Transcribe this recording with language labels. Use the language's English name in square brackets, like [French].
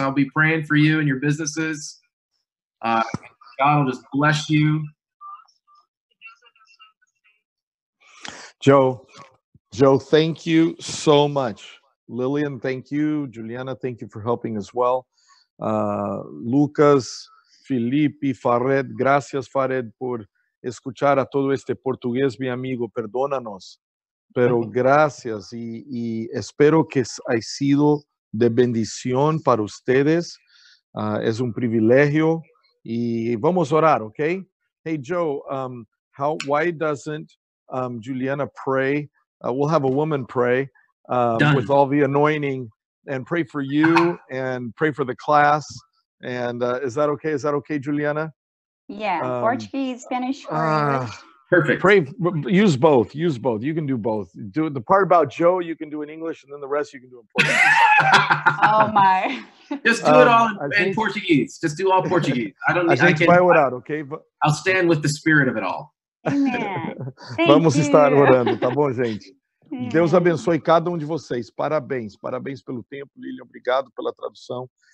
[English] I'll be praying for you and your businesses. God will just bless you. Joe, thank you so much. Lillian, thank you. Juliana, thank you for helping as well. [Spanish] Lucas, Felipe, Fared, gracias, Fared, por escuchar a todo este portugués, mi amigo. Perdónanos, pero gracias y espero que haya sido de bendición para ustedes. Es un privilegio y vamos a orar, ¿ok? [English] Hey, Joe, why doesn't Juliana pray? We'll have a woman pray with all the anointing and pray for you and pray for the class. And is that okay? Is that okay, Juliana? Yeah, Portuguese, Spanish, or English. Perfect. Pray. Use both. You can do both. Do the part about Joe. You can do in English, and then the rest you can do in Portuguese. Oh my! Just do it all in Portuguese. Just do all Portuguese. I don't. I can. Okay? I'll stand with the spirit of it all. Amen. [Portuguese] Vamos estar orando, tá bom, gente? Deus abençoe cada um de vocês. Parabéns pelo tempo, Lilian. Obrigado pela tradução.